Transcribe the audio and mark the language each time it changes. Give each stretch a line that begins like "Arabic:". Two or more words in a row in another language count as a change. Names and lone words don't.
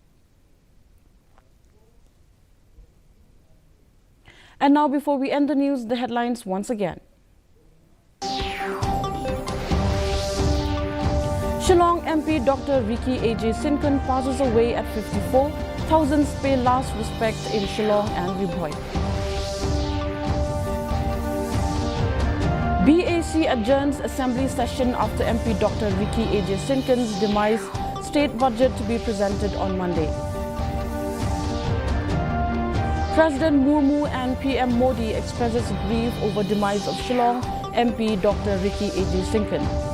English: And now, before we end the news, the headlines once again. Shillong MP Dr. Ricky A.J. Sinkan passes away at 54. Thousands pay last respect in Shillong and Riboy. BAC adjourns assembly session after MP Dr. Ricky A.J. Sinkan's demise. State budget to be presented on Monday. President Murmu and PM Modi expresses grief over demise of Shillong MP Dr. Ricky A.J. Sinkan.